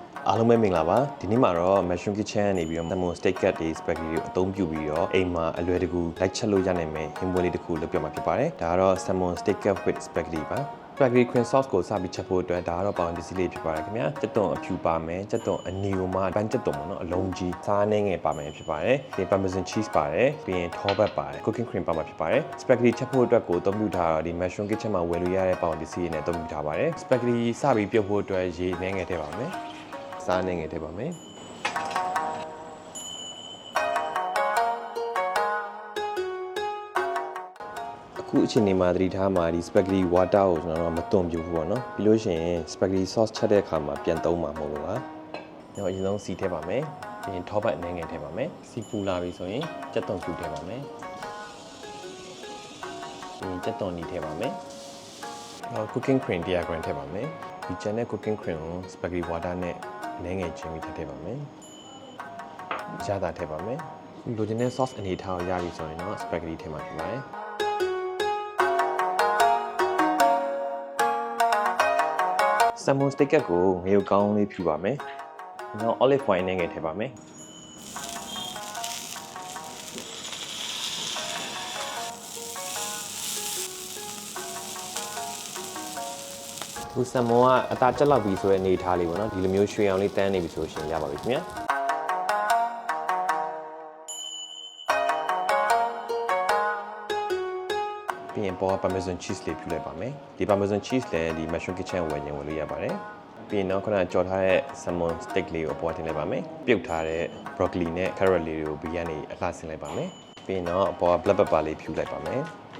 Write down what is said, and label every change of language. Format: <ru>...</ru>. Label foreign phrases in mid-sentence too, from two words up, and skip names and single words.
<my>အားလုံးပဲမင်္ဂလာပါဒီနေ့မှာတော့ Mushroom Kitchen ကနေပြီးတော့</my> <en>Salmon Steak Cut</en> <my>တွေ spaghetti ကိုအသုံးပြုပြီးတော့အိမ်မှာအလွယ်တကူလိုက်ချက်လို့ရနိုင်မယ်ဟင်းပွဲလေး တစ်ခုလုပ်ပြမှာဖြစ်ပါတယ်ဒါကတော့</my> <en>Salmon Steak Cut with spaghetti</en> <my>ပါ</my> <en>spaghetti cream sauce</en> <my>ကိုစပြီးချက်ဖို့အတွက်ဒါကတော့ပေါင်ပစ္စည်းလေးဖြစ်ပါတယ်ခင်ဗျာကြက်သွန်အဖြူပါမယ်ကြက်သွန်အနီကိုမှပန်းကြက်သွန်ပေါ့နော်အလုံးကြီးစားနှဲငယ်ပါမယ်ဖြစ်ပါတယ်ပြီးရင်</my> <en>parmesan cheese</en> <my>ပါတယ်ပြီးရင် Taubat ပါတယ်</my> <en>cooking cream</en> <my>ပါမှာဖြစ်ပါတယ် spaghetti ချက်ဖို့အတွက်ကိုအသုံးပြုထားတော့ဒီ Mushroom Kitchen မှာဝယ်လို့ရတဲ့ပေါင်ပစ္စည်းတွေနဲ့အသုံးပြုထားပါတယ် spaghetti စပြီးပြုတ်ဖို့အတွက်ရေနှဲငယ်ထည့်ပါမယ်စားနှဲငယ်ထည့်ပါမယ် အခုအချိန်ဒီမှာသတိထားမှာဒီ</my> <en>spaghetti water</en> <my>ကိုကျွန်တော်တို့မသွန်ပြဘူးပေါ့နော်ပြီးလို့ရှိရင်</my> <en>spaghetti sauce</en> <my>ချက်တဲ့အခါမှာပြန်သုံးမှာမဟုတ်ဘူးလားကျွန်တော်အရင်ဆုံးစီထည့်ပါမယ်ပြီးရင် Taubat နှဲငယ်ထည့်ပါမယ်စီပူလာပြီဆိုရင်ကြက်သွန်ဖြူထည့်ပါမယ် ပြီးရင်ကြက်သွန်နီထည့်ပါမယ်နောက်</my> <en>cooking cream 100 gram</en> <my>ထည့်ပါမယ်ဒီကျန်တဲ့</my> <en>cooking cream</en> <my>ကို</my> <en>spaghetti water</en> <my>နဲ့နှဲငယ်ချင်းပြီးထည့်ပါမယ်ရတာထည့်ပါမယ်လိုချင်တဲ့ sauce အနေထားကိုရပြီဆိုရင်တော့ spaghetti ထည့်မှာဖြစ်ပါတယ်</my> <en>Salmon steak</en> <my>ကိုငရုတ်ကောင်းလေးဖြူပါမယ်။နောက်</my> <en>olive oil</en> <my>နဲ့ငယ်ထည့်ပါမယ်။ဒီ salmon ကအသားကျက်လောက်ပြီဆိုတဲ့အနေထားလေးပေါ့နော်။ဒီလိုမျိုးရွှေအောင်လေးတန်းနေပြီဆိုရှင်ရပါပြီခင်ဗျာ။ ပြီးရင်ပေါ်</my> <en>parmesan cheese</en> <my>လေးဖြူလိုက်ပါမယ်ဒီ</my> <en>parmesan cheese</en> <my>လည်းဒီ Mushroom Kitchen ဝယ်ရင်ဝယ်လို့ရပါတယ်ပြီးရင်တော့ခုနကကြော်ထားတဲ့</my> <en>salmon steak</en> <my>လေးကိုအပေါ်တင်လိုက်ပါမယ်ပြုတ်ထားတဲ့ broccoli နဲ့ carrot လေးတွေကိုဘေးကနေအလှဆင်းလိုက်ပါမယ်ပြီးရင်တော့အပေါ်</my> <en>black pepper</en> <my>လေးဖြူလိုက်ပါမယ်</my>